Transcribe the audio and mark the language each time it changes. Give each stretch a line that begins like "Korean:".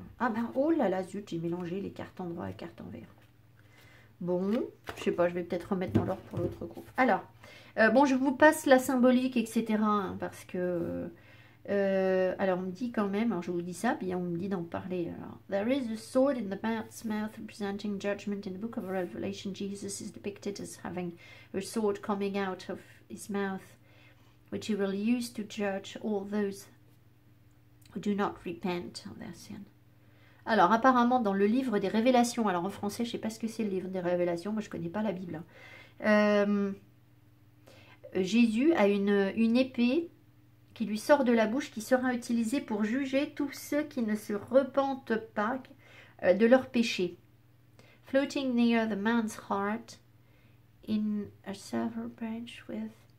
French: Ah ben, oh là là, zut, j'ai mélangé les cartes endroit et cartes envers. Bon, je sais pas, je vais peut-être remettre dans l'ordre pour l'autre groupe. Alors, bon, je vous passe la symbolique, etc. hein, parce que... alors, on me dit quand même, alors je vous dis ça, puis on me dit d'en parler. Alors,
English: there is a sword in the bat's mouth representing judgment. In the book of Revelation, Jesus is depicted as having a sword coming out of his mouth, which he will use to judge all those who do not repent of their sin.
French: Alors, apparemment, dans le livre des Révélations, alors en français, je ne sais pas ce que c'est le livre des Révélations, moi je ne connais pas la Bible. Jésus a une épée qui lui sort de la bouche, qui sera utilisée pour juger tous ceux qui ne se repentent pas de leurs péchés.
English: Floating near the man's heart, in a silver branch with...